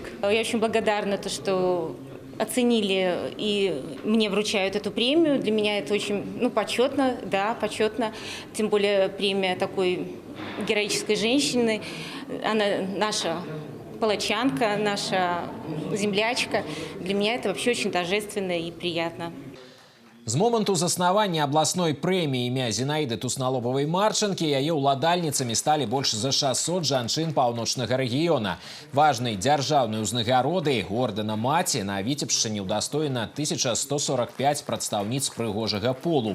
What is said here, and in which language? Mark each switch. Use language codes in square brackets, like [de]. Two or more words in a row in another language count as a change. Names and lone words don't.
[ru] Я очень благодарна, что оценили и мне вручают эту премию. Для меня это очень почетно, да, почетно. Тем более премия такой героической женщины. Она наша палачанка, наша землячка. Для меня это вообще очень торжественно и приятно. [be] З моманту заснавання абласной прэміі імя Зінаіды Тусналобавай-Марчанкі яе ўладальніцамі сталі больш за 600 жанчын паўночнага рэгіёна. Важнай дзяржаўнай узнагароды ордэна маці на Віцебшчыне ўдастоена 1145 прадстаўніц прыгожага полу.